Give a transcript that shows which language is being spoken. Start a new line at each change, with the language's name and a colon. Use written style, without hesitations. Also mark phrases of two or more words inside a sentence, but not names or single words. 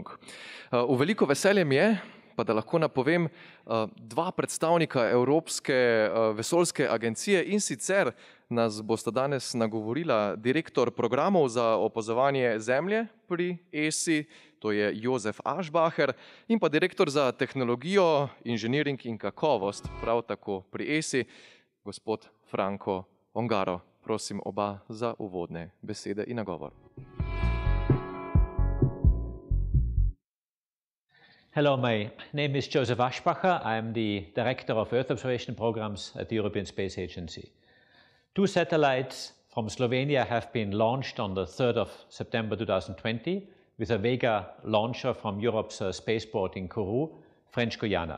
Slovenian: V veliko veselje mi je, pa da lahko napovem, dva predstavnika Evropske vesoljske agencije, in sicer nas bosta danes nagovorila direktor programov za opazovanje Zemlje pri ESI, to je Jozef Aschbacher, in pa direktor za tehnologijo, inženiring in kakovost, prav tako pri ESI, gospod Franko Ongaro. Prosim oba za uvodne besede in nagovor.
English: Hello, my name is Joseph Aschbacher. I am the Director of Earth Observation Programs at the European Space Agency. 2 satellites from Slovenia have been launched on the 3rd of September 2020 with a Vega launcher from Europe's spaceport in Kourou, French Guiana.